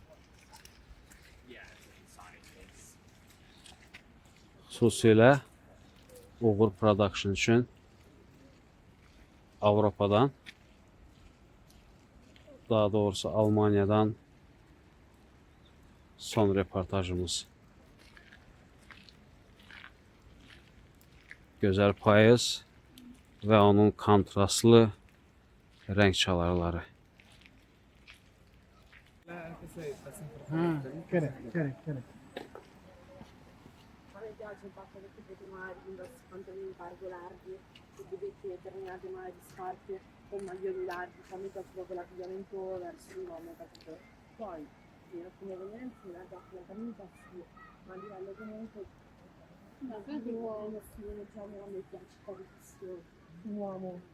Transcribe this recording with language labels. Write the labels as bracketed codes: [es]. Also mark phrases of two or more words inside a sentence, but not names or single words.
[az] Xüsusilə Uğur Production üçün Avropadan, daha doğrusu Almanya'dan son reportajımız. Gözəl payız və onun kontrastlı renk çalarları. [en] Correct, correct, correct. [it] A me piace il fatto che tu puoi trovare pantaloni cargo larghi, se dovete determinate magari scarpe con maglioni larghi, a me piace proprio l'abbigliamento verso l'uomo, capito? Poi, in alcune evenienze la camicia sì, ma a livello comunque uomo sì, diciamo a me piace tantissimo un uomo.